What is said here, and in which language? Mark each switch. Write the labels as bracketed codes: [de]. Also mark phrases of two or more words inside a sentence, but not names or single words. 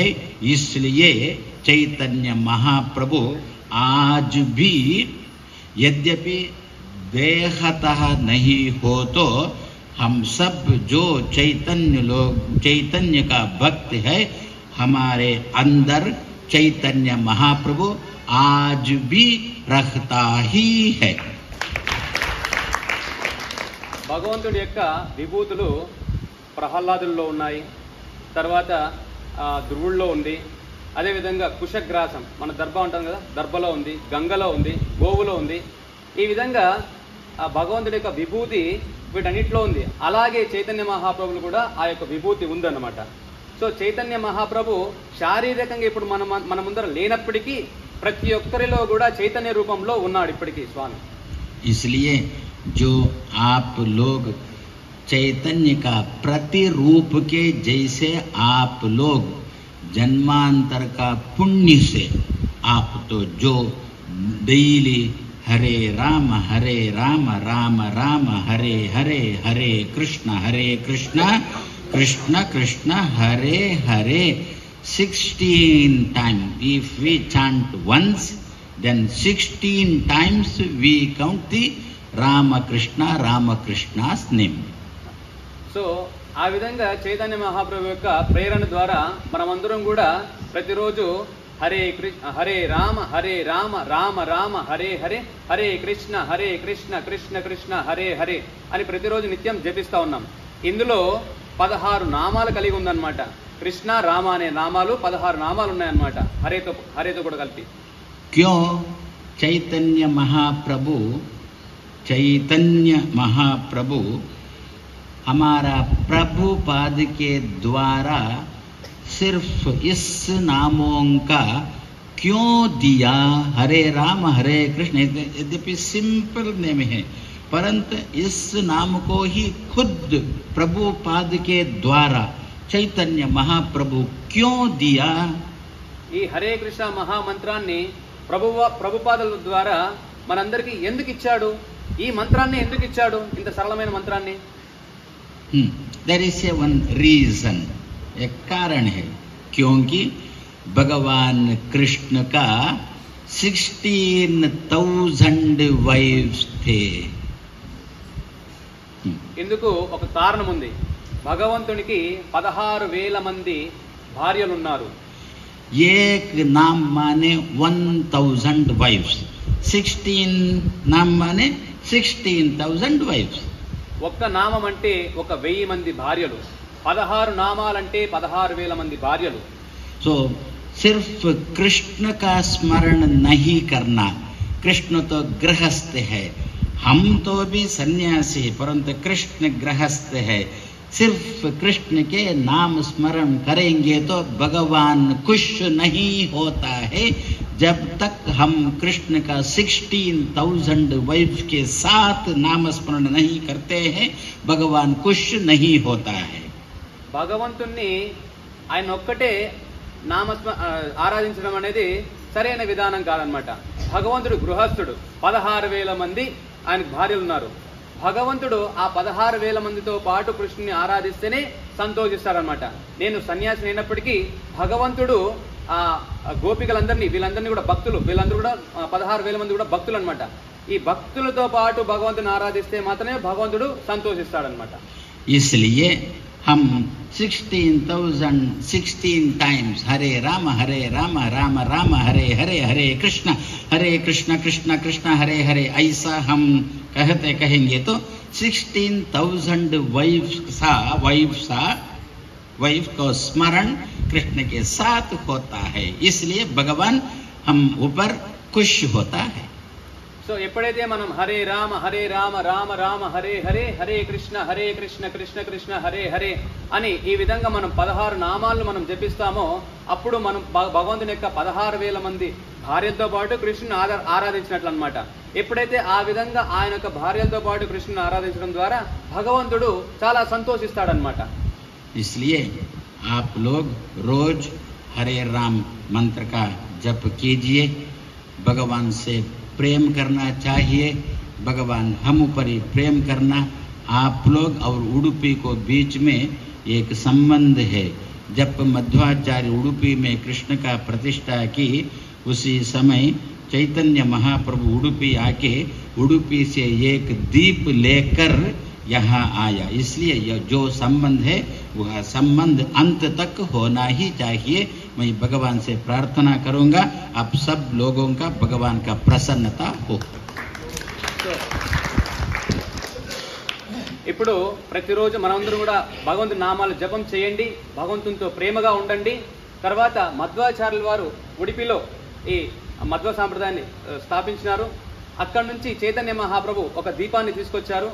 [hi] इसलिए चैतन्य महाप्रभु आज भी यद्यपि देहतः नहीं हो तो हम सब जो चैतन्य का भक्त है, हमारे अंदर चैतन्य महाप्रभु आज भी रहता ही है. [te] భగవంతుడి యొక్క విభూతులు ప్రహ్లాదుల్లో ఉన్నాయి, తర్వాత ధ్రువుల్లో ఉంది, అదేవిధంగా కుశగ్రాసం మన దర్భ ఉంటాం కదా, దర్భలో ఉంది, గంగలో ఉంది, గోవులో ఉంది. ఈ విధంగా ఆ భగవంతుడి యొక్క విభూతి వీటన్నిటిలో ఉంది. అలాగే చైతన్య మహాప్రభులు కూడా ఆ యొక్క విభూతి ఉందన్నమాట. సో చైతన్య మహాప్రభు శారీరకంగా ఇప్పుడు మన ముందర లేనప్పటికీ ప్రతి ఒక్కరిలో కూడా చైతన్య రూపంలో ఉన్నాడు ఇప్పటికీ స్వామి. [hi] इसलिए जो आप लोग चैतन्य का प्रतिरूप के जैसे आप लोग जन्मांतर का पुण्य से आप तो जो डेली हरे राम राम राम हरे हरे, हरे कृष्ण कृष्ण कृष्ण हरे हरे 16 times. [en] If we chant once, then 16 times we count the Ramakrishna's name. [te] సో ఆ విధంగా చైతన్య మహాప్రభు యొక్క ప్రేరణ ద్వారా మనమందరం కూడా ప్రతిరోజు హరే రామ రామ రామ హరే హరే, హరే కృష్ణ కృష్ణ కృష్ణ హరే హరే అని ప్రతిరోజు నిత్యం జపిస్తూ ఉన్నాం. ఇందులో 16 నామాలు కలిగి ఉందన్నమాట. కృష్ణ రామ అనే నామాలు 16 నామాలు ఉన్నాయన్నమాట, హరేతో కూడా కలిపి. [hi] क्यों चैतन्य महाप्रभु हमारा प्रभुपाद के द्वारा सिर्फ इस नामों का क्यों दिया? हरे राम हरे कृष्ण यद्यपि [en] simple name [hi] है, परंतु इस नाम को ही खुद प्रभुपाद के द्वारा चैतन्य महाप्रभु क्यों दिया? [te] ఈ హరే కృష్ణ మహామంత్రాన్ని ప్రభుపాదుల ద్వారా మనందరికీ ఎందుకు ఇచ్చాడు? ఈ మంత్రాన్ని ఎందుకు ఇచ్చాడు, ఇంత సరళమైన మంత్రాన్ని? [en] there is one reason, [hi] एक कारण है. क्योंकि भगवान कृष्ण का 16,000 वाइफ्स थे. [te] ఇందుకు ఒక కారణం ఉంది. భగవంతునికి 16,000 మంది భార్యలు ఉన్నారు. [hi] एक नाम माने 1,000 वाइफ्स, 16 नाम माने 16,000 वाइफ्स. [te] ఒక్క నామం అంటే 1,000 మంది భార్యలు, 16 నామాలంటే 16,000 మంది భార్యలు. [hi] तो सिर्फ कृष्ण का स्मरण नहीं करना. कृष्ण तो गृहस्थ है, हम तो भी सन्यासी है, परंतु कृष्ण गृहस्थ है. सिर्फ कृष्ण के नाम स्मरण करेंगे तो भगवान खुश नहीं होता है. जब तक हम कृष्ण का 16,000 वाइफ के साथ नाम स्मरण नहीं करते हैं, भगवान खुश नहीं होता है. [te] భగవంతుణ్ణి ఆయన ఒక్కటే ఆరాధించడం అనేది సరైన విధానం కాదనమాట. భగవంతుడు గృహస్థుడు, 16,000 మంది ఆయనకు భార్యలు ఉన్నారు. భగవంతుడు ఆ 16,000 మందితో పాటు కృష్ణుని ఆరాధిస్తేనే సంతోషిస్తారనమాట. నేను సన్యాసి అయినప్పటికీ భగవంతుడు ఆ గోపికలందరినీ వీళ్ళందరినీ కూడా భక్తులు, వీళ్ళందరూ కూడా 16,000 మంది కూడా భక్తులు అనమాట. ఈ భక్తులతో పాటు భగవంతుని ఆరాధిస్తే మాత్రమే భగవంతుడు సంతోషిస్తాడనమాట. [hi] इसलिए हम 16,016 टाइम्स हरे राम राम राम हरे हरे, हरे कृष्ण कृष्ण कृष्ण हरे हरे ऐसा हम कहेंगे तो 16,000 वाइफ को स्मरण कृष्ण के साथ होता है, इसलिए भगवान हम ऊपर खुश होता है. [te] సో ఎప్పుడైతే మనం హరే రామ రామ రామ హరే హరే, హరే కృష్ణ కృష్ణ కృష్ణ హరే హరే అని ఈ విధంగా మనం 16 నామాలను మనం జపిస్తామో అప్పుడు మనం భగవంతుని యొక్క 16,000 మంది భార్యలతో పాటు కృష్ణుని ఆరాధించినట్లు అన్నమాట. ఎప్పుడైతే ఆ విధంగా ఆయన యొక్క భార్యలతో పాటు కృష్ణుని ఆరాధించడం ద్వారా భగవంతుడు చాలా సంతోషిస్తాడనమాట. [hi] इसलिए आप लोग रोज हरे राम मंत्र का जप कीजिए. भगवान से प्रेम करना चाहिए. भगवान हम ऊपर ही प्रेम करना. आप लोग और उडुपी को बीच में एक संबंध है. जब मध्वाचार्य उडुपी में कृष्ण का प्रतिष्ठा की, उसी समय चैतन्य महाप्रभु उडुपी आके उडुपी से एक दीप लेकर यहाँ आया. इसलिए यह जो संबंध है वह संबंध अंत तक होना ही चाहिए. मैं भगवान से प्रार्थना करूंगा आप सब लोगों का भगवान का प्रसन्नता हो. [te] ఇప్పుడు ప్రతిరోజు మనందరం కూడా భగవంతుని నామాలు జపం చేయండి, భగవంతునితో ప్రేమగా ఉండండి. తర్వాత మధ్వాచార్యుల వారు ఉడిపిలో ఈ మధ్వ సాంప్రదాయాన్ని స్థాపించినారు. అక్కడి నుంచి చైతన్య మహాప్రభు ఒక దీపాన్ని తీసుకొచ్చారు.